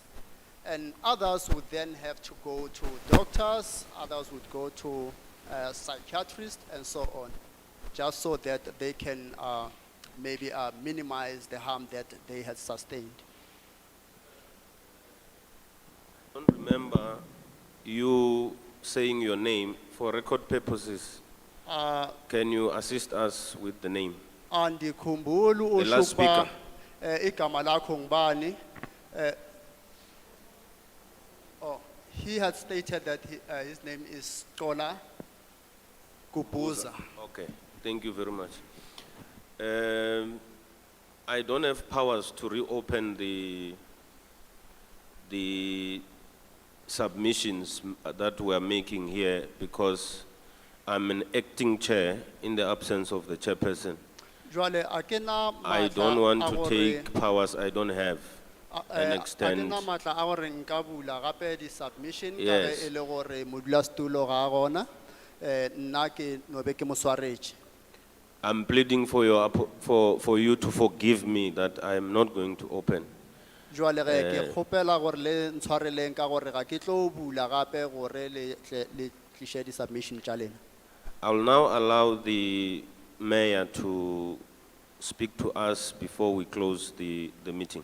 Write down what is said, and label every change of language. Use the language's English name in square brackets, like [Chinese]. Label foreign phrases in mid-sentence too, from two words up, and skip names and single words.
[English] And others would then have to go to doctors, others would go to psychiatrists and so on, just so that they can maybe minimize the harm that they had sustained. I don't remember you saying your name for record purposes. Can you assist us with the name? [Xhosa] Andikhumbulu [English] The last uShukba speaker. [Xhosa] igama lakho ngubani. [English] He had stated that his name is Tola Kubuza. Okay, thank you very much. I don't have powers to reopen the submissions that we are making here because I'm an acting chair in the absence of the chairperson. [Northern Sotho] Jwale akena [English] I don't want to take powers I don't have and extend. [Northern Sotho] akena matla a gore nka bula gape di submission ka [English] Yes. [Northern Sotho] ge e le gore modulasetulo ga a gona nna ke no be ke mo swaretše. [English] I'm pleading for you to forgive me that I am not going to open. [Northern Sotho] Jwale ge ke kgopela gore le ntshwareleng ka gore ga ke tlo bula gape gore le tliše di submission tša lena. [English] I will now allow the mayor to speak to us before we close the meeting.